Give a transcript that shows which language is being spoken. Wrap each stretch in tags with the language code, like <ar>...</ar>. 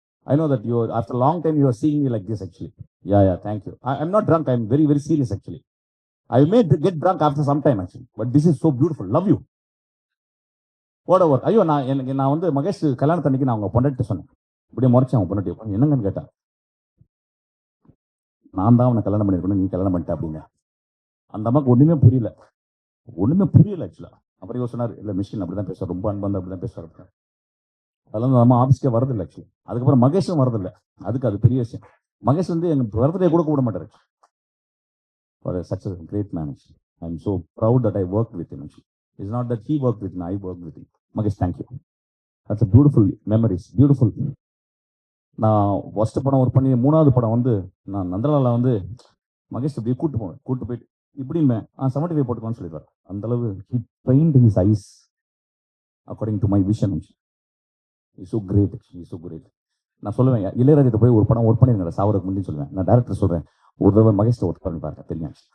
<en>I know that you are, after a long time you are seeing me like this actually. Yeah, thank you. I'm not drunk. I'm very, very serious actually. I may get drunk after some time actually. But this is so beautiful. Love you. Whatever.</en> <ta>ஐயோ நான் வந்து மகேஷ் கல்யாணத்தன்னைக்கு நான் அவங்க பொண்டாட்டி சொன்னேன். இப்படியே முறைச்சேன் அவங்க பொண்டாட்டி. என்னங்கன்னு கேட்டா, நான் தான் அவனை கல்யாணம் பண்ணிருக்கணும், நீ கல்யாணம் பண்ணிட்ட அப்படிங்க. அந்த அம்மாக்கு ஒண்ணுமே புரியல ஆக்சுவலா. அப்புறம் இவர் சொன்னார், இல்ல மிஷின் அப்படிதான் பேசுவார், ரொம்ப அன்பு அப்படிதான் பேசுவார். அதெல்லாம் நம்ம ஆஃபீஸ்க்கே வரதில்லை ஆக்சுவலி. அதுக்கப்புறம் மகேஷும் வரதில்லை. அது பெரிய விஷயம். மகேஷ் வந்து எங்க பர்த்டே கூட கூப்பிட மாட்டாரு.</ta> <en>For such a great man actually. I'm so proud that I worked with him actually. It's not that he worked with me, I worked with him. Magesh, thank you. That's a beautiful memories. Beautiful.</en> <ta>நான் first படம் work பண்ணி 3வது படம் வந்து நான் நந்தலால வந்து மகேஷ் அப்படியே கூட்டு போயிட்டு இப்படிமே 75 போட்டுக்கலாம்னு சொல்லிடுவார். அந்த அளவு</ta> <en>he trained his eyes according to my vision. He's so great actually. He's so great.</en> <ta>நான் சொல்லுவேன், இளையராஜா போய் ஒரு படம் ஒர்க் பண்ணிருங்க சாவருக்கு முன்னாடி சொல்லுவேன். நான் டைரக்டர் சொல்றேன், ஒரு தடவை மகேஷ் ஒர்க் பண்ணி பாருங்க தெரியும்.</ta>